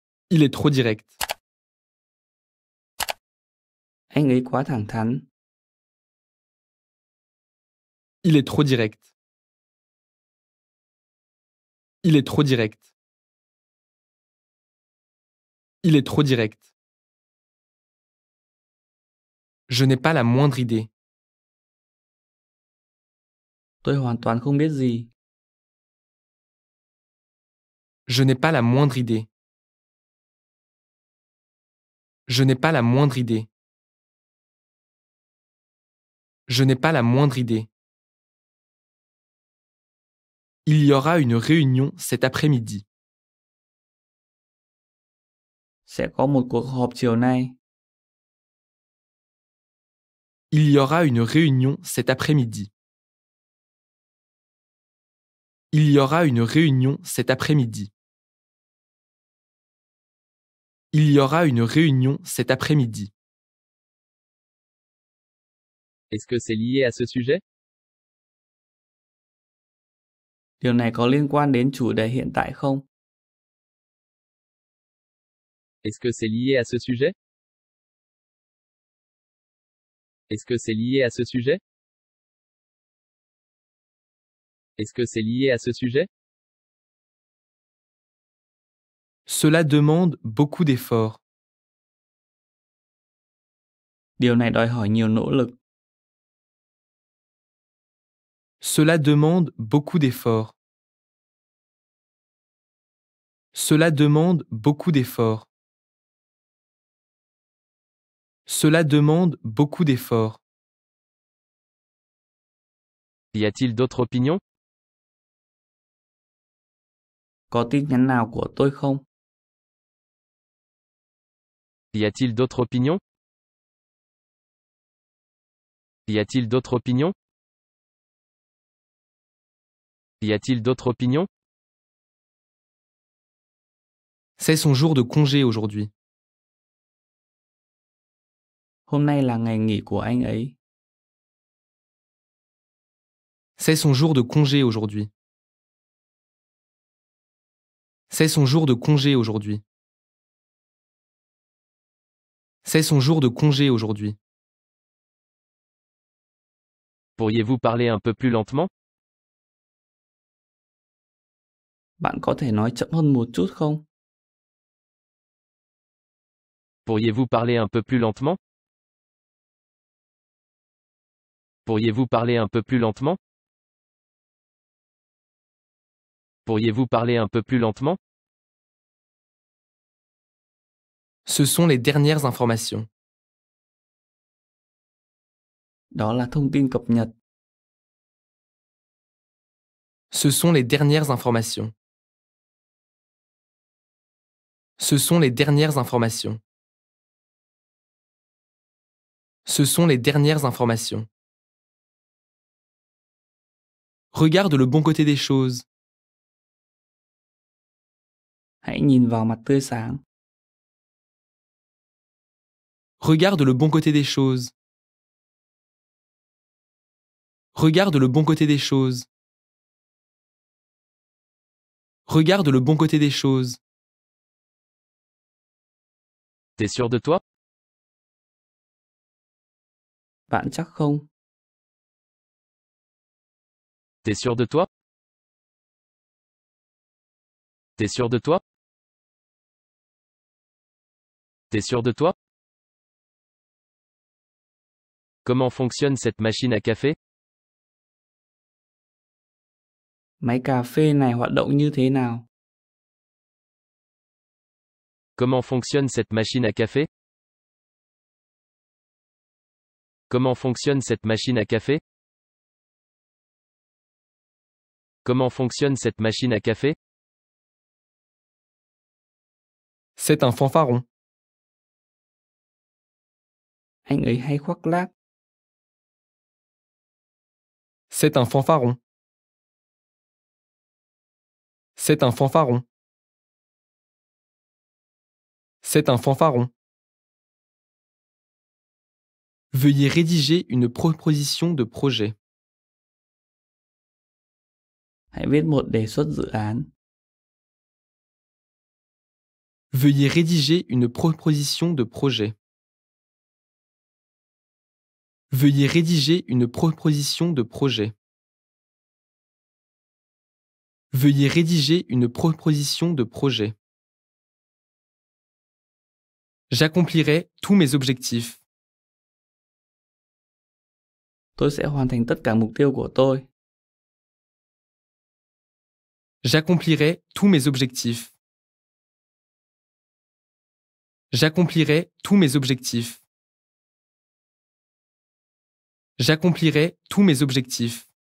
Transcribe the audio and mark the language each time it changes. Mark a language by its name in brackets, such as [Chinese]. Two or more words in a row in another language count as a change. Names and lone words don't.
[French] Il est trop direct. [Vietnamese] Anh ấy quá thẳng thắn. [French] Il est trop direct. Il est trop direct. Il est trop direct. Je n'ai pas la moindre idée. [Vietnamese] Tôi hoàn toàn không biết gì. [French] Je n'ai pas la moindre idée. Je n'ai pas la moindre idée. Je n'ai pas la moindre idée. Il y aura une réunion cet après-midi. [Vietnamese] Sẽ có một cuộc họp chiều nay. [French] Il y aura une réunion cet après-midi. Il y aura une réunion cet après-midi. Il y aura une réunion cet après-midi. Est-ce que c'est lié à ce sujet? [Vietnamese] Điều này có liên quan đến chủ đề hiện tại không? [French] Est-ce que c'est lié à ce sujet? Est-ce que c'est lié à ce sujet? Est-ce que c'est lié à ce sujet? Cela demande beaucoup d'efforts. [Vietnamese] Điều này đòi hỏi nhiều nỗ lực. [French] Cela demande beaucoup d'efforts. Cela demande beaucoup d'efforts. Cela demande beaucoup d'efforts. Y a-t-il d'autres opinions? [Vietnamese] Có tin nhắn nào của tôi không? [French] Y a-t-il d'autres opinions? Y a-t-il d'autres opinions? Y a-t-il d'autres opinions? C'est son jour de congé aujourd'hui. [Vietnamese] Hôm nay là ngày nghỉ của anh ấy. [French] C'est son jour de congé aujourd'hui. C'est son jour de congé aujourd'hui. C'est son jour de congé aujourd'hui. Pourriez-vous parler un peu plus lentement? [Vietnamese] Bạn có thể nói chậm hơn một chút không? [French] Pourriez-vous parler un peu plus lentement? Pourriez-vous parler un peu plus lentement? Pourriez-vous parler un peu plus lentement? Ce sont les dernières informations. [Vietnamese] Đó là thông tin cập nhật. [French] Ce sont les dernières informations. Ce sont les dernières informations. Ce sont les dernières informations. Regarde le bon côté des choses. [Vietnamese] Hãy nhìn vào mặt tươi sáng. [French] Regarde le bon côté des choses. Regarde le bon côté des choses. Regarde le bon côté des choses. T'es sûr de toi? [Vietnamese] Bạn chắc không? [French] T'es sûr de toi? T'es sûr de toi? T'es sûr de toi? Comment fonctionne cette machine à café? [Vietnamese] Máy cà phê này hoạt động như thế nào? [French] Comment fonctionne cette machine à café? Comment fonctionne cette machine à café? Comment fonctionne cette machine à café? C'est un fanfaron. [Vietnamese] Anh ấy hay khoác lác. [French] C'est un fanfaron. C'est un fanfaron. C'est un fanfaron. Veuillez rédiger une proposition de projet. [Vietnamese] Hãy viết một đề xuất dự án. [French] Veuillez rédiger une proposition de projet. Veuillez rédiger une proposition de projet. Veuillez rédiger une proposition de projet. J'accomplirai tous mes objectifs. [Vietnamese] Tôi sẽ hoàn thành tất cả mục tiêu của tôi. [French] J'accomplirai tous mes objectifs. J'accomplirai tous mes objectifs. J'accomplirai tous mes objectifs.